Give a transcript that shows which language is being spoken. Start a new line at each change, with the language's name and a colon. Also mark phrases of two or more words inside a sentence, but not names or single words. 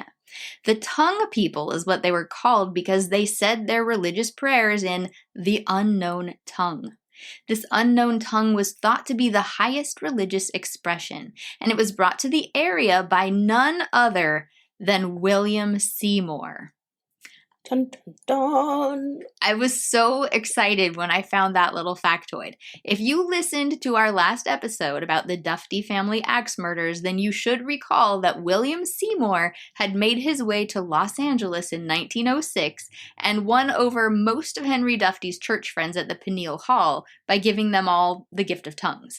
English: The Tongue people is what they were called because they said their religious prayers in the unknown tongue. This unknown tongue was thought to be the highest religious expression, and it was brought to the area by none other than William Seymour. Dun, dun, dun. I was so excited when I found that little factoid. If you listened to our last episode about the Dufty family axe murders, then you should recall that William Seymour had made his way to Los Angeles in 1906 and won over most of Henry Dufty's church friends at the Pineal Hall by giving them all the gift of tongues.